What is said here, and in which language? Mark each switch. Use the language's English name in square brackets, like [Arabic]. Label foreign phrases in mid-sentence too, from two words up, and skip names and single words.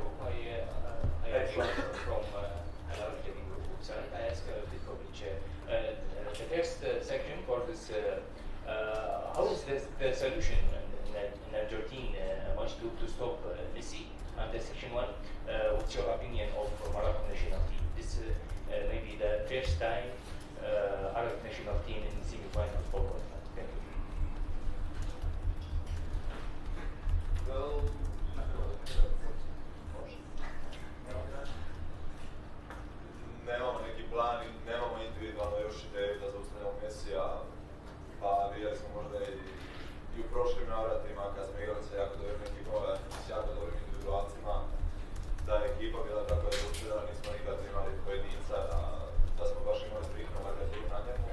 [English] I am from I ask Petković, the first section for this, how is the solution in Argentina much to stop Messija? And the section one, what's your opinion of Moroccan national team? This may be the first time Arab national team in semi-final forward. Thank you. Well, [Croatian] nemamo neki plan i nemamo individualno još ideju da zaustavljamo Messija, pa vidjeli smo možda i u prošlim navratima kad smo igrali sa jako dobrim ekipama, s jako dobrim individualcima, da je ekipa bila tako rezultirana, nismo nikad imali pojedinca, da smo baš imali striktno markaturu na njemu.